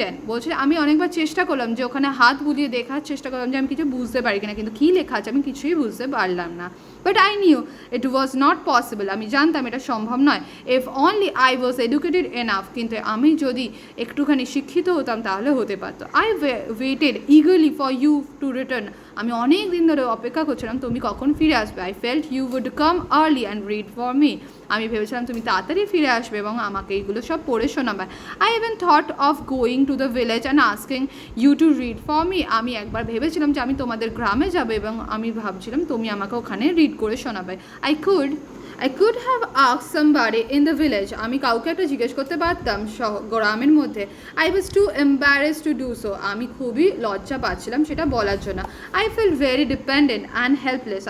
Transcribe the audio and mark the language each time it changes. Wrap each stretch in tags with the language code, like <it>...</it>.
<bn>বলছে আমি অনেকবার চেষ্টা করলাম যে ওখানে হাত বুলিয়ে দেখার চেষ্টা করলাম যে আমি কিছু বুঝতে পারি কিনা, কিন্তু কী লেখা আছে আমি কিছুই বুঝতে পারলাম না।</bn> <en>But I knew it was not possible.</en> <bn>আমি জানতাম এটা সম্ভব নয়।</bn> <en>If only I was educated enough.</en> <bn>কিন্তু আমি যদি একটুখানি শিক্ষিত হতাম তাহলে হতে পারতো।</bn> <en>I waited eagerly for you to return.</en> <bn>আমি অনেক দিন ধরে অপেক্ষা করছিলাম তুমি কখন ফিরে আসবে।</bn> <en>I felt you would come early and read for me.</en> <bn>আমি ভেবেছিলাম তুমি তাড়াতাড়ি ফিরে আসবে এবং আমাকে এইগুলো সব পড়ে শোনাবে।</bn> <en>I even thought of going to the village and asking you to read for me.</en> <bn>আমি একবার ভেবেছিলাম যে আমি তোমাদের গ্রামে যাব এবং আমি ভাবছিলাম তুমি আমাকে ওখানে রিড করে শোনাবে।</bn> <en>I could have asked somebody in the village.</en> <bn>আমি কাউকে একটা জিজ্ঞেস করতে পারতাম গ্রামের মধ্যে।</bn> <en>I was too embarrassed to do so.</en> <bn>আমি খুবই লজ্জা পাচ্ছিলাম সেটা বলার জন্য।</bn> <en>I felt very dependent and helpless.</en>